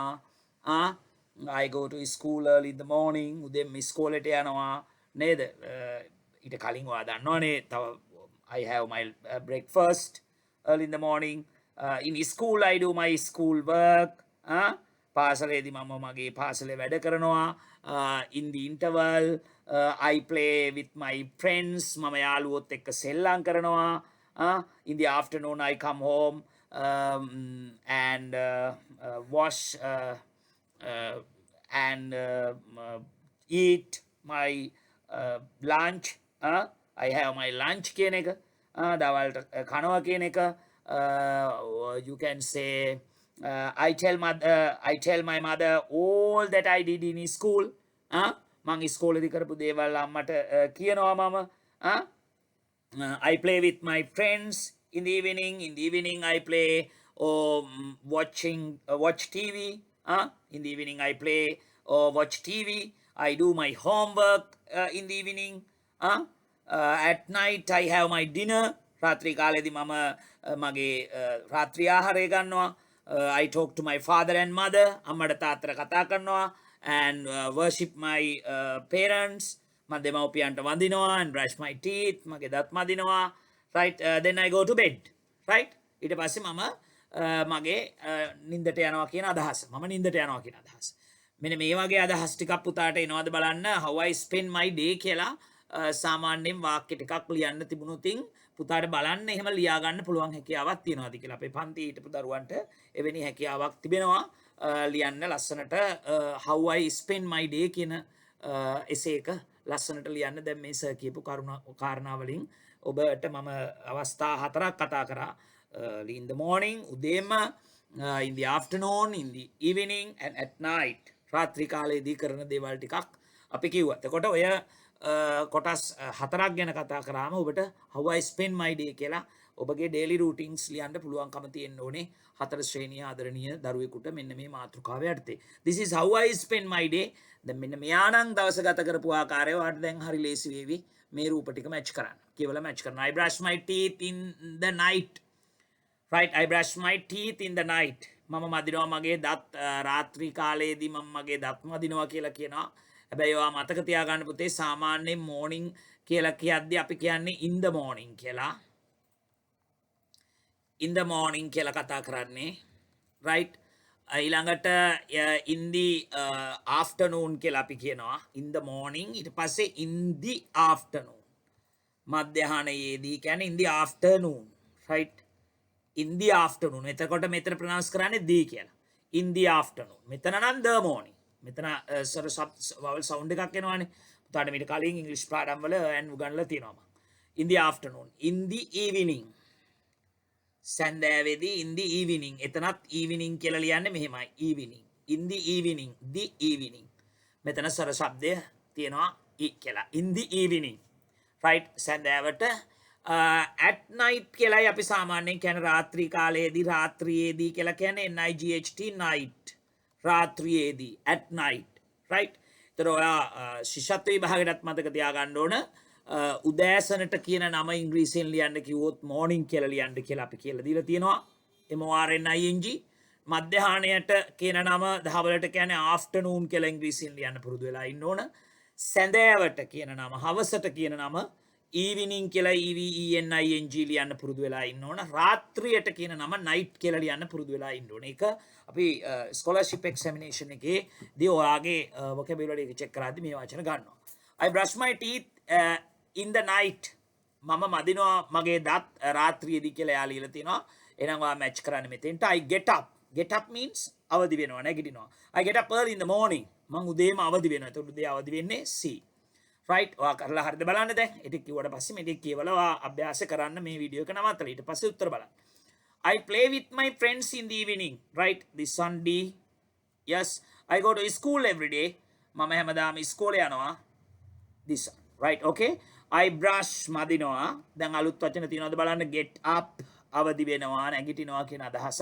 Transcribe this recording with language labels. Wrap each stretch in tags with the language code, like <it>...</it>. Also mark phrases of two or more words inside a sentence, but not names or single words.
<en>I go to school early in the morning.</en> <si>උදේම ඉස්කෝලේට යනවා. නේද ඊට කලින් ඔයා දන්නවනේ තව</si> <en>I have my breakfast early in the morning. In school I do my school work.</en> <si>පාසලේදී මම මගේ පාසලේ වැඩ කරනවා.</si> <en>In the interval I play with my friends.</en> <si>මම යාළුවොත් එක්ක සෙල්ලම් කරනවා.</si> <en>In the afternoon I come home and wash and eat my lunch. I have my lunch</en> <si>කියන එක දවල්ට කනවා කියන එක.</si> <en>You can say I tell my mother all that I did in school.</en> <si>මං ඉස්කෝලේදී කරපු දේවල් අම්මට කියනවා මම.</si> <en>I play with my friends in the evening. In the evening I play or watch TV. In the evening I play or watch TV. I do my homework in the evening. At night I have my dinner.</en> <si>රාත්‍රී කාලේදී මම මගේ රාත්‍රී ආහාරය ගන්නවා.</si> <en>I talk to my father and mother.</en> <si>අම්මට තාත්තට කතා කරනවා</si> <en>and worship my parents.</en> <si>මම දෙමව්පියන්ට වඳිනවා</si> <en>and brush my teeth.</en> <si>මගේ දත් මදිනවා.</si> <en>Right, then I go to bed. Right,</en> <si>ඊට පස්සේ මම මගේ නිින්දට යනවා කියන අදහස. මම නිින්දට යනවා කියන අදහස. මෙන්න මේ වගේ අදහස් ටිකක් පුතාට එනවද බලන්න.</si> <en>How I spend my day</en> <si>කියලා සාමාන්‍යයෙන් වාක්‍ය ටිකක් ලියන්න තිබුණොතින් පුතාට බලන්න එහෙම ලියා ගන්න පුළුවන් හැකියාවක් තියෙනවාද කියලා. අපේ පන්තියේ හිටපු දරුවන්ට එවැනි හැකියාවක් තිබෙනවා ලියන්න ලස්සනට</si> <en>how I spend my day</en> <si>කියන එසේ එක ලස්සනට ලියන්න. දැන් මේ සර් කියපු කාරණා වලින් ඔබට මම අවස්ථා 4ක් කතා කරා.</si> <en>In the morning උදේම, in the afternoon, in the evening and at night</en> <si>රාත්‍රී කාලයේදී කරන දේවල් ටිකක් අපි කිව්වා. එතකොට ඔය කොටස් 4ක් ගැන කතා කරාම ඔබට</si> <en>how I spend my day</en> <si>කියලා ඔබගේ</si> <en>daily routines</en> <si>ලියන්න පුළුවන්කම තියෙන්න ඕනේ 4 ශ්‍රේණිය ආදරණීය දරුවෙකුට මෙන්න මේ මාතෘකාව යටතේ.</si> <en>This is how I spend my day.</en> <si>දැන් මෙන්න මෙයා නම් දවස ගත කරපු ආකාරය ඔයාලට දැන් හරි ලේසි වේවි මේ රූප ටික මැච් කරන්න. කියවලා මැච් කරන්න.</si> <en>I brush my teeth in the night. Right, I brush my teeth in the night.</en> <si>මම මදිනවා මගේ දත් රාත්‍රී කාලයේදී මම මගේ දත් මදිනවා කියලා කියනවා. හැබැයි ඔයා මතක තියාගන්න පුතේ සාමාන්‍යයෙන් morning කියලා කියද්දී අපි කියන්නේ</si> <en>in the morning</en> <si>කියලා.</si> <en>In the morning</en> <si>කියලා කතා කරන්නේ. Right, ඊළඟට</si> <en>in the afternoon</en> <si>කියලා අපි කියනවා.</si> <en>In the morning</en> <si>ඊට පස්සේ</si> <en>in the afternoon.</en> <si>මධ්‍යහනයේදී කියන්නේ</si> <en>in the afternoon. Right, in the afternoon.</en> <si>එතකොට මෙතන ප්‍රොනවුන්ස් කරන්නේ the කියලා.</si> <en>In the afternoon.</en> <si>මෙතන නම්</si> <en>the morning.</en> <si>මෙතන සර</si> <en>vowel sound</en> <si>එකක් එනවානේ. පුතාට මීට කලින් ඉංග්‍රීසි පාඩම් වල and උගන්ලා තියෙනවා.</si> <en>In the afternoon. In the evening. සන්දෑවේදී in the evening.</en> <si>එතනත් evening කියලා ලියන්නේ මෙහෙමයි.</si> <en>Evening. In the evening. The evening.</en> <si>මෙතන සර શબ્දය තියෙනවා e කියලා.</si> <en>In the evening.</en> <si>Right, සන්දෑවට</si> <en>at night</en> <si>කියලායි අපි සාමාන්‍යයෙන් කියන්නේ රාත්‍රී කාලයේදී රාත්‍රියේදී කියලා කියන්නේ</si> <en>night night</en> <si>රාත්‍රියේදී</si> <en>at night. Right,</en> <si>ඒතර ඔයා ශිෂ්‍යත්ව විභාගයටත් මතක තියාගන්න ඕන උදෑසනට කියන නම ඉංග්‍රීසියෙන් ලියන්න කිව්වොත් morning කියලා ලියන්න කියලා අපි කියලා දීලා තියෙනවා. MORNING මධ්‍යහානයට කියන නම දහවලට කියන්නේ afternoon කියලා ඉංග්‍රීසියෙන් ලියන්න පුරුදු වෙලා ඉන්න ඕන. සැඳෑවට කියන නම, හවසට කියන නම evening කියලා EVENING ලියන්න පුරුදු වෙලා ඉන්න ඕන. රාත්‍රියට කියන නම night කියලා ලියන්න පුරුදු වෙලා ඉන්න ඕන. ඒක අපි</si> <en>scholarship examination</en> <si>එකේදී ඔයාගේ vocabulary එක check කරද්දී මේ වචන ගන්නවා.</si> <en>I brush my teeth in the night.</en> <si>මම මදිනවා මගේ දත් රාත්‍රියේදී කියලා එයා ලියලා තිනවා. එහෙනම් ඔයා match කරන්න මෙතෙන්ට.</si> <en>I get up. Get up means</en> <si>අවදි වෙනවා, නැගිටිනවා.</si> <en>I get up early in the morning.</en> <si>මං උදේම අවදි වෙනවා. එතකොට උදේ අවදි වෙන්නේ C. right? ඔයා කරලා හරිද බලන්න දැන්. ඒක කිව්වට පස්සේ මේ ටික කියවලා ඔයා අභ්‍යාස කරන්න මේ වීඩියෝ එක නවත්තලා ඊට පස්සේ උත්තර බලන්න.</si> <en>I play with my friends in the evening. Right? This one D. Yes. I go to school every day.</en> <si>මම හැමදාම ඉස්කෝලේ යනවා.</si> <en>This one. Right? Okay? I brush</en> <si>මදිනවා. දැන් අලුත් වචන තියෙනවද බලන්න.</si> <en>Get up</en> <si>අවදි වෙනවා, නැගිටිනවා කියන අදහස.</si>